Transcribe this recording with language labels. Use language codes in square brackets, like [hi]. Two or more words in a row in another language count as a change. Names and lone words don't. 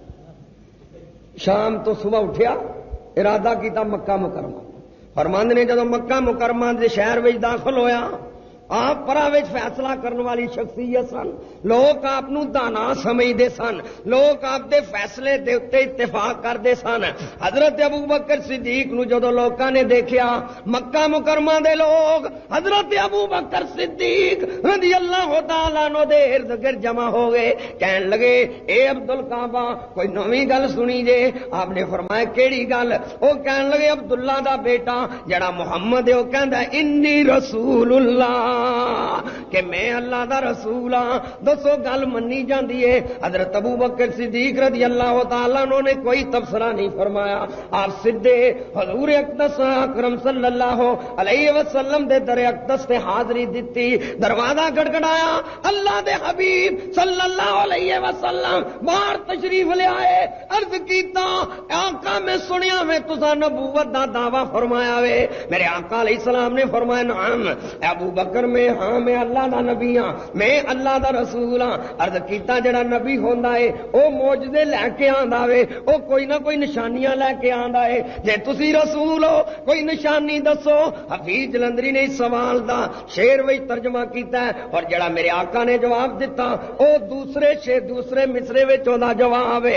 [pa] شام تو صبح اٹھیا, ارادہ کیتا مکہ مکرمہ. فرماندے نے جدو مکہ مکرمہ دے شہر وچ داخل ہویا, آپ پرا فیصلہ کرنے والی شخصیت سن. لوگ آپ دانا سمجھتے سن, لوگ آپ دے فیصلے دے اتے اتفاق کرتے سن. حضرت ابو بکر صدیق نو جدو لوکاں نے دیکھیا, مکہ مکرمہ دے لوگ حضرت ابو بکر صدیق [ar] رضی اللہ تعالیٰ عنہ [pa] دے ارد گرد جمع ہو گئے. کہن لگے اے عبد الکعبہ کوئی نویں گل سنی جے؟ آپ نے فرمایا کیڑی گل؟ وہ کہن لگے عبداللہ دا بیٹا جڑا محمد ہے وہ کہندا [ar] انی رسول اللہ [pa] کہ میں اللہ دا رسول ہاں. دسو گل منی جاندی ہے. حضرت ابو بکر صدیق [ar] رضی اللہ تعالیٰ عنہ [pa] نے کوئی تبصرہ نہیں فرمایا. آپ سدھے حضور اقدس اکرم [ar] صلی اللہ علیہ وسلم [pa] دے در اقدس تے حاضری دتی, دروازہ گڑگڑایا, اللہ دے حبیب [ar] صلی اللہ علیہ وسلم [pa] باہر تشریف لے آئے. عرض کیتا آقا آقا میں سنیا میں تسا نبوت دا دعویٰ فرمایا وے. میرے آقا [ar] علیہ السلام [pa] نے فرمایا نعم ابو بکر میں ہاں میں اللہ دا نبی ہاں, میں اللہ دا رسول ہاں. عرض کیتا جڑا نبی ہوندا ہے او معجزے لے کے آندا وے, او کوئی نہ کوئی نشانیاں لے کے آندا ہے. جے تسی رسول ہو کوئی نشانی دسو. حفیظ جلندری نے اس سوال دا شعر وچ ترجمہ کیتا ہے, اور جڑا میرے آقا نے جواب دیتا او دوسرے مصرے وچ اوندا جواب ہے.